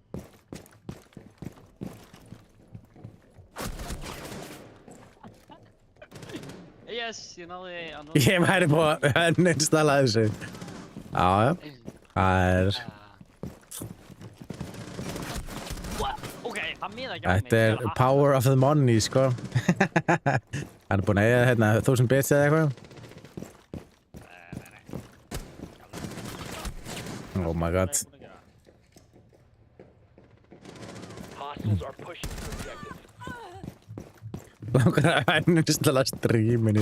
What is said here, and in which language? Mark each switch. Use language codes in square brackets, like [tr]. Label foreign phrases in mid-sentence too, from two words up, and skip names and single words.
[is] Yes, ég náði að Ég væri búið að uninstalla þessu. Já, já. Það er... Ok, það miða ekki á mig. Þetta er [en] power of the money, [is] sko. Hann er búinn að eiga hérna 1000 bits eða eitthvað. [en] Oh my god. Hostiles are pushing the objective. [is] Langar að uninstalla streaminu.